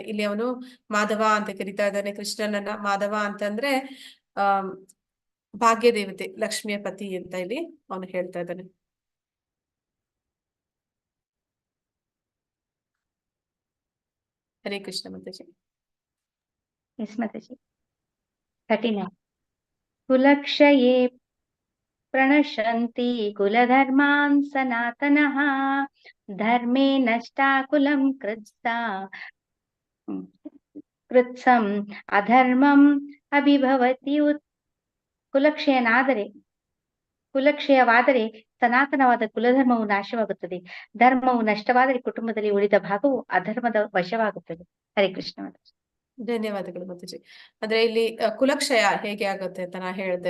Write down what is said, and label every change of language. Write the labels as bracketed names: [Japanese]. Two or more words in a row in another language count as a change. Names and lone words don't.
[Kannada] ಇಲ್ಲಿ ಅವನು ಮಾಧವ ಅಂತ ಕರಿತಾ ಇದ್ದಾನೆ ಕೃಷ್ಣನನ್ನ. ಮಾಧವ ಅಂತಂದ್ರೆ ಭಾಗ್ಯ ದೇವತೆ, ಲಕ್ಷ್ಮಿಯ ಪತಿ ಅಂತ ಇಲ್ಲಿ ಅವನು ಹೇಳ್ತಾ ಇದ್ದಾನೆ. ಹರೇ ಕೃಷ್ಣ ಮಾತಾಜಿ. ಎಸ್ ಮಾತಾಜಿ. 39. [Sanskrit] ಕುಲಕ್ಷಯೇ प्रणश्यन्ति कुलधर्मान् सनातनः धर्मे नष्टा कुलं कृत्सम् अधर्मम् अभिभवति [Kannada] ಕುಲಕ್ಷಯವಾದರೆ ಸನಾತನವಾದ ಕುಲಧರ್ಮವು ನಾಶವಾಗುತ್ತದೆ. ಧರ್ಮವು ನಷ್ಟವಾದರೆ ಕುಟುಂಬದಲ್ಲಿ ಉಳಿದ ಭಾಗವು ಅಧರ್ಮದ ವಶವಾಗುತ್ತದೆ. ಹರೇ ಕೃಷ್ಣ. ಧನ್ಯವಾದಗಳು ಮಾತಾಜಿ. ಅಂದ್ರೆ ಇಲ್ಲಿ ಕುಲಕ್ಷಯ ಹೇಗೆ ಆಗುತ್ತೆ ಅಂತ ನಾ ಹೇಳ್ದೆ.